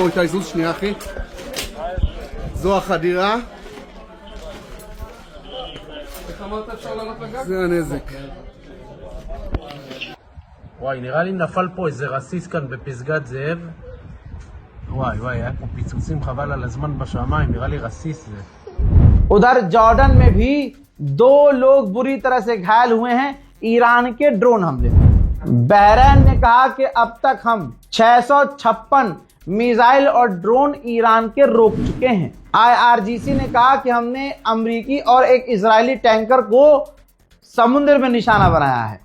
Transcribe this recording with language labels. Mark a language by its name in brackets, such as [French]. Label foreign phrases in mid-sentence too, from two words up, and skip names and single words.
[Hebrew] איתי, זוז שנייה אחי. זו החדירה. איך אמרת אפשר לעלות לגג? זה הנזק. וואי, נראה לי נפל פה איזה רסיס כאן בפסגת זאב. וואי, היה פה פיצוצים חבל על הזמן בשמיים, נראה לי רסיס זה. [Hindi] उधर जॉर्डन में भी 2 लोग बुरी तरह से घायल हुए हैं ईरान के ड्रोन हमले में। बहरीन ने कहा कि अब तक हम 656 मिसाइल और ड्रोन ईरान के रोक चुके हैं। IRGC ने कहा कि हमने अमेरिकी और एक इजरायली टैंकर को समुद्र में निशाना बनाया है।